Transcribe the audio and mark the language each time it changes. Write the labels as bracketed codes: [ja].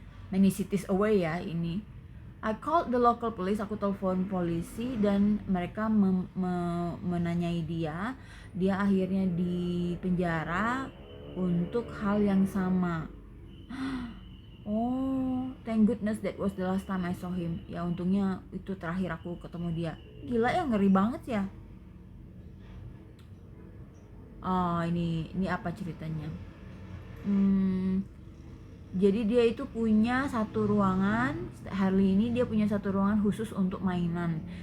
[en] Many cities away [id] ya ini. [en] I called the local police, [id] aku telepon polisi dan mereka menanyai dia. Dia akhirnya dipenjara untuk hal yang sama. [en] Oh, thank goodness that was the last time I saw him. [id] Ya untungnya itu terakhir aku ketemu dia. Gila ya, ngeri banget ya. Ini apa ceritanya? Jadi dia itu punya satu ruangan. Harley ini dia punya satu ruangan khusus untuk mainan.